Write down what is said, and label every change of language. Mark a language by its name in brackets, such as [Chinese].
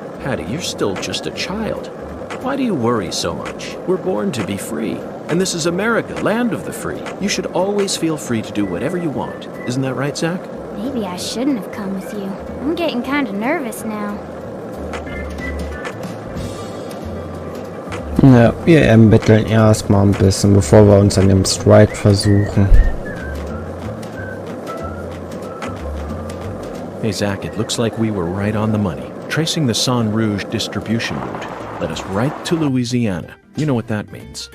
[English] Patty, you're still just a child. Why do you worry so much? We're born to be free. And this is America, land of the free. You should always feel free to do whatever you want. Isn't that right, Zach? Maybe I shouldn't have come with you. I'm getting kind of nervous now. [German] Ja, wir ermitteln erstmal ein bisschen, bevor wir uns an dem Strike versuchen. [English] Hey, Zach, it looks like we were right on the money. Tracing the San Rouge distribution route led us right to Louisiana. You know what that means.